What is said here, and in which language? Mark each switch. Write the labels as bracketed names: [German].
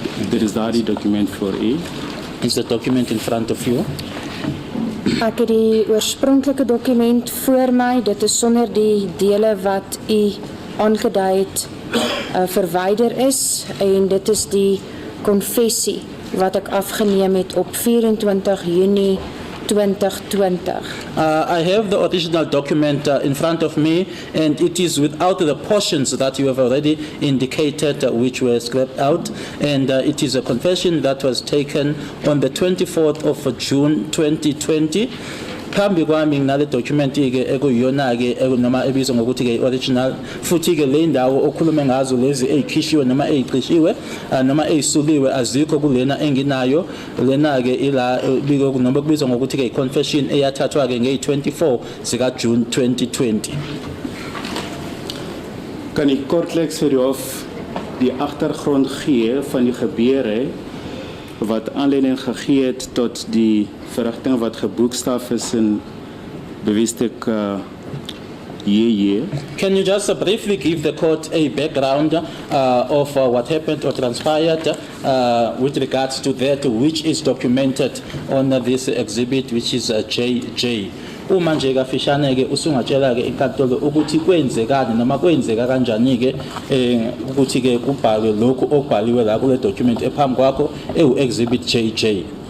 [English] There is [Afrikaans] daardie document voor u. [English] Is the document in front of you? [Afrikaans] Ek het die oorspronklike dokument voor my. Dit is sonder die dele wat u aangedui het verwyder is, en dit is die konfessie wat ek afgeneem het op 24 Junie 2020. [English] I have the original document in front of me, and it is without the portions that you have already indicated which were scrapped out, and it is a confession that was taken on the 24th of June 2020. [Zulu] Phambi kwami nginale document ke ekuyona ke noma ebizwa ngokuthi ke original, futhi ke le ndawo okhulume ngazo lezi ezikhishiwe noma eziqishiwe noma ezisuliwe azikho kulena enginayo. Lena ke ila biko noma kubizwa ngokuthi ke confession eyathathwa ke nge-24 zika June 2020. [Afrikaans] Kan u kortliks vir of die agtergrond gee van die gebeure wat aanleiding gegee het tot die verrigting wat geboekstaaf is in bewieslik JJ? [English] Can you just briefly give the court a background of what happened or transpired with regards to that which is documented on this exhibit, which is JJ? [Zulu] Uma nje kafishane ke usungatshela ke inkantolo ukuthi kwenzekani noma kwenzeka kanjani ke ukuthi ke kubhalwe lokhu okubhaliwe la kule document ephambi kwakho exhibit JJ.